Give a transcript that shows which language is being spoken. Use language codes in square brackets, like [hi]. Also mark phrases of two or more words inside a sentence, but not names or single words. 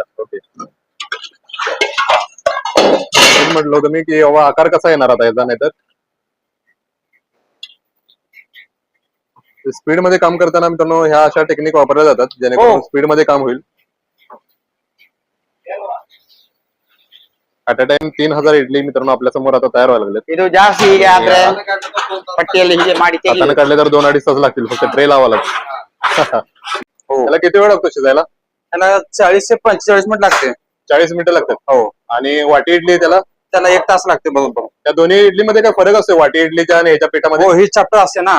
[mr] ओके म्हटलं होतं मी की बाबा आकार कसा येणार आता याचा, नाही तर स्पीड मध्ये काम करताना मित्रांनो ह्या अशा टेक्निक वापरल्या जातात जेणेकरून स्पीड मध्ये काम होईल. [en] at a time [mr] 3,000 इडली मित्रांनो आपल्या समोर आता तयार व्हायला लागले. [kn] ಇದು ಜಾಸ್ತಿ ಈಗ ಆದ್ರೆ ಪಟ್ಟಿಯಲ್ಲಿ ಹೀಗೆ ಮಾಡಿ [mr] हाताने काढले तर 2-2.5 तास लागतील फक्त ट्रे लावा लागतील. त्याला किती वेळ लागतो शिजायला? त्याला 40 ते 45 मिनिट लागते. 40 मिनिटं लागतात. हो. आणि वाटी इडली त्याला त्याला 1 तास लागते बरोबर. त्या दोन्ही इडलीमध्ये काय फरक असतो वाटी इडलीच्या आणि ह्याच्या पिठामध्ये? हो ही चपटा असते ना.